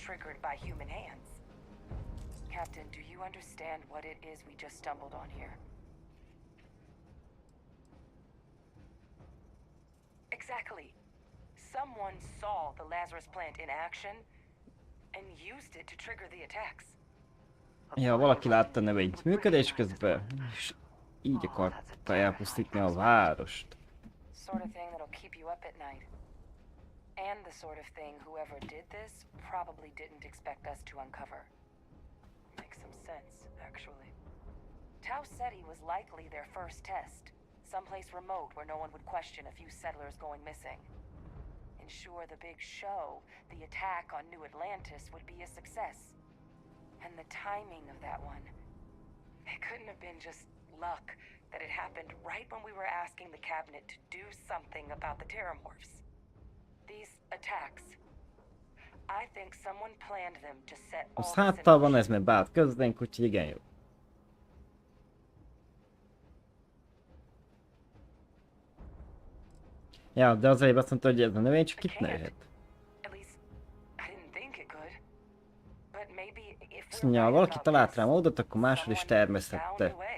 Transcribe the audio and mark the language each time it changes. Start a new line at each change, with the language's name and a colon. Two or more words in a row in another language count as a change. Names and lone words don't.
English: Captain, do you understand what it is we just stumbled on here? Exactly. Someone saw the Lazarus plant in action and used it to trigger the attacks.
Hungarian: Ja, valaki látta a növényt működés közben, és így akarta elpusztítani a várost.
English: Sort of thing that'll keep you up at night. And the sort of thing whoever did this probably didn't expect us to uncover. Makes some sense, actually. Tau Ceti was likely their first test. Someplace remote where no one would question a few settlers going missing. Ensure the big show, the attack on New Atlantis, would be a success. And the timing of that one. It couldn't have been just luck that it happened right when we were asking the cabinet to do something about the Terramorphs. These attacks. I think someone planned them to set all
Hungarian: Az háttal van ez, mert beállt közénk, úgyhogy igen jó. Ja, de az előbb azt mondta, hogy ez a növény csak itt nőhet. Azt mondja, ha valaki talált rá módot, akkor máshol is termesztette.